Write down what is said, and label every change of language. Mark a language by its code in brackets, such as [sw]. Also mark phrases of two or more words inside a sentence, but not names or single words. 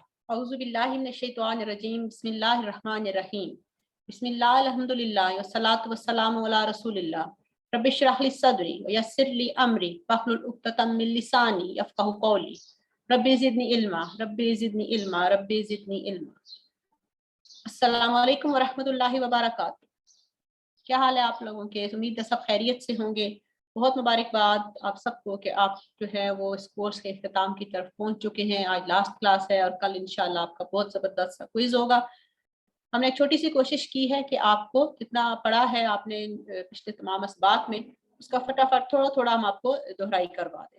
[ar] أعوذ بالله من الشيطان الرجيم بسم الله الرحمن الرحيم بسم الله الحمد لله والصلاة والسلام على رسول الله رب اشرح لي صدري ويسر لي أمري واحلل عقدة من لساني يفقهوا قولي رب زدني علما رب زدني علما رب زدني علما. السلام عليكم ورحمة الله وبركاته. [hi] क्या हाल है आप लोगों के? उम्मीद है सब खैरियत से होंगे। बहुत मुबारकबाद आप सबको कि आप जो है वो इस कोर्स के इख्तिताम की तरफ पहुंच चुके हैं। आज [en] last class [hi] है और कल इंशाल्लाह आपका बहुत ज़बरदस्त क्विज होगा। हमने एक छोटी सी कोशिश की है कि आपको जितना पढ़ा है आपने पिछले तमाम असबाक में, उसका फटाफट थोड़ा थोड़ा हम आपको दोहराई करवा दें।